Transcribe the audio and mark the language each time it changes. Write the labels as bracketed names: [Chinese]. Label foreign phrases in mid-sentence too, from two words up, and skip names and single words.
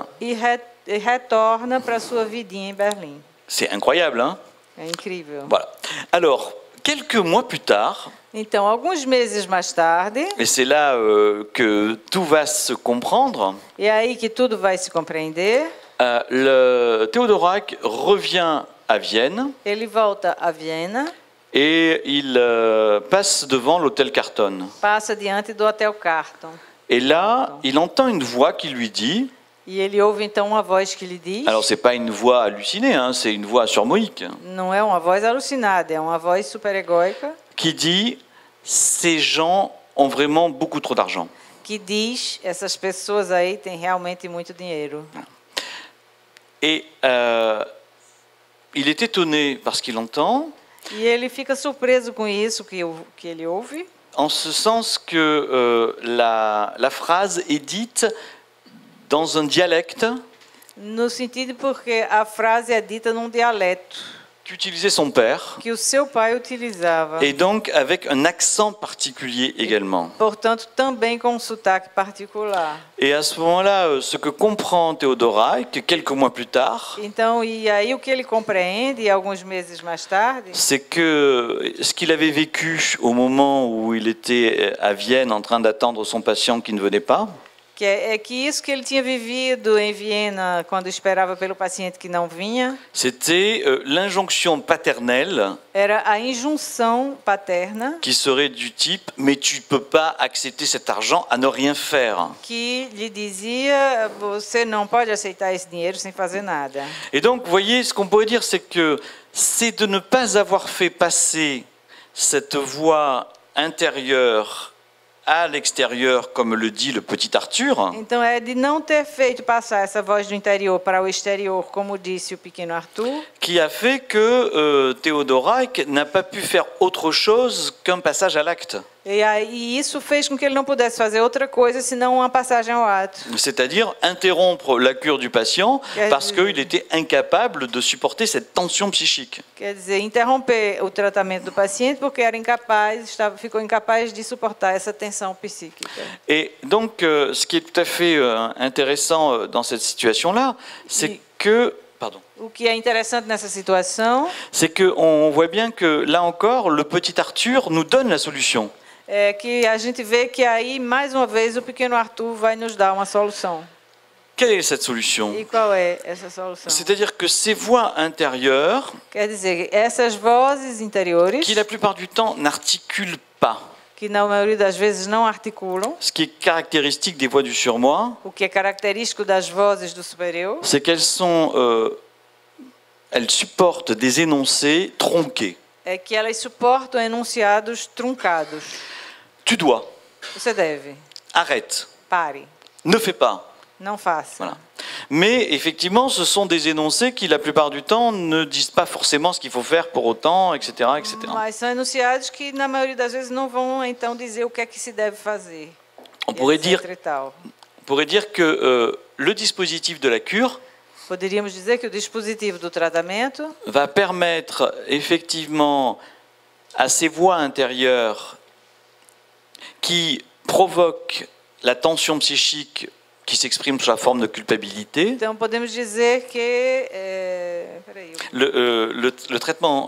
[Portuguese] e retorna para a sua vidinha em Berlim. [French] C'est incroyable, hein? [Portuguese] É incrível. [French] Voilà. Alors, quelques mois plus tard, [Portuguese] Então, alguns meses mais tarde, [French] et c'est là que tout va se comprendre, [Portuguese] é aí que tudo vai se compreender, [French] le Théodorak revient à Vienne [Portuguese] ele volta a Viena, [French] et il passe devant l'hôtel Carton. [Portuguese] passa diante do Hotel Carton. [French] Et là, il entend une voix qui lui dit, [Portuguese] E ele ouve então uma voz que lhe diz, [French] alors c'est pas une voix hallucinée, hein, c'est une voix surmoïque, [Portuguese] não é uma voz alucinada, é uma voz superegóica, [French] qui dit, ces gens ont vraiment beaucoup trop d'argent. [Portuguese] que diz, essas pessoas aí têm realmente muito dinheiro. [French] Et il est étonné par ce qu'il entend, [Portuguese] E ele fica surpreso com isso que ele ouve, [French] en ce sens que la phrase est dite dans un dialecte [Portuguese] no sentido porque a frase é dita num dialeto [French] qu'utilisait son père, [Portuguese] que o seu pai utilizava. [French] et donc avec un accent particulier également. [Portuguese] Portanto, também com um sotaque particular. [French] Et à ce moment-là, ce que comprend Théodorak, quelques mois plus tard, [Portuguese] Então, e aí o que ele compreende, e alguns meses mais tarde, [French] c'est que ce qu'il avait vécu au moment où il était à Vienne en train d'attendre son patient qui ne venait pas, [Portuguese] que isso que ele tinha vivido em Viena, quando esperava pelo paciente que não vinha, [French] c'était l'injonction paternelle [Portuguese] era a injunção paterna [French] qui serait du type « mais tu ne peux pas accepter cet argent à ne rien faire ». [Portuguese] que lhe dizia, você não pode aceitar esse dinheiro sem fazer nada. [French] Et donc, vous voyez, ce qu'on pourrait dire, c'est que c'est de ne pas avoir fait passer cette voix intérieure à l'extérieur, comme le dit le petit Arthur, [Portuguese] Então, é de não ter feito passar essa voz do interior para o exterior, como disse o pequeno Arthur, [French] qui a fait que Théodorak n'a pas pu faire autre chose qu'un passage à l'acte. [Portuguese] e isso fez com que ele não pudesse fazer outra coisa senão uma passagem ao ato. [French] C'est-à-dire interrompre la cure du patient parce qu'il était incapable de supporter cette tension psychique. [Portuguese] Quer dizer, interromper o tratamento do paciente porque era incapaz, ficou incapaz de suportar essa tensão psíquica. [French] Et donc, ce qui est tout à fait intéressant dans cette situation-là, c'est que... Pardon. [Portuguese] O que é interessante nessa situação [French] C'est qu'on voit bien que, là encore, le petit Arthur nous donne la solution. [Portuguese] é que a gente vê que aí, mais uma vez, o pequeno Arthur vai nos dar uma solução. [French] Quelle est cette solution? [Portuguese] E qual é essa solução? [French] C'est-à-dire que ces voix intérieures, [Portuguese] Quer dizer, essas vozes interiores, [French] qui la plupart du temps n'articulent pas, [Portuguese] que na maioria das vezes não articulam, [French] ce qui est caractéristique des voix du surmoi, [Portuguese] o que é característico das vozes do superior, [French] c'est qu'elles elles supportent des énoncés tronqués. [Portuguese] é que elas suportam enunciados truncados. [French] Tu dois, [Portuguese] Você deve, [French] arrête, [Portuguese] pare, [French] ne fais pas. [Portuguese] não faça. [French] Voilà. Mais effectivement, ce sont des énoncés qui, la plupart du temps, ne disent pas forcément ce qu'il faut faire pour autant, etc., etc. [Portuguese] Mas são enunciados que, na maioria das vezes, não vão, então, dizer o que é que se deve fazer. [French] On pourrait dire, [Portuguese] E tal. [French] que le dispositif de la cure [Portuguese] Poderíamos dizer que o dispositivo do tratamento [French] va permettre effectivement à ces voix intérieures qui provoquent la tension psychique qui s'exprime sous la forme de culpabilité. [Portuguese] Então podemos dizer que [French] Le traitement